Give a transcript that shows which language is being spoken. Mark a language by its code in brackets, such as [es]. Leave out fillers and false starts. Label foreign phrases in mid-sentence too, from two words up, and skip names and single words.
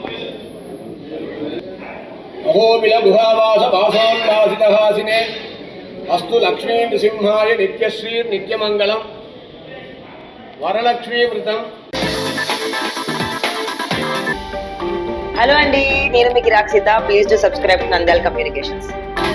[sa] अहोबिल गुहावास वासोल्लासितहासिने अस्तु लक्ष्मी नृसिंहाय नित्यश्री नित्यमंगलम वरलक्ष्मी व्रतम। [te] హలో అండి, నేను మీకు రాక్షిత. [en] Please do subscribe Nandyala Communications.